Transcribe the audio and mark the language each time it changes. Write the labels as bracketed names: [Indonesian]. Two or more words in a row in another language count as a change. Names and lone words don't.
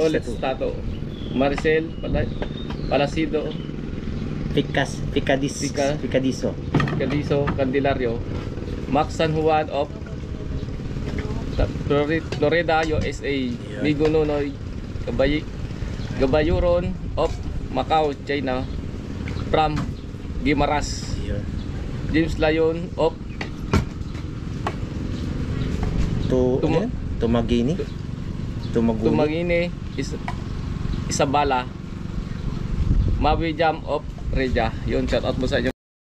[Filipino] Stato, Maricel Palasido, Ficadiso, Candelario, Max San Juan of Florida, USA, Migo Nonoy Gabayuron of Macau, China, from Guimaras, James Layon of Tumagini, Isabela, Mawi Jam of Reja. Yun, [English] shout out [Filipino] mo sa inyo.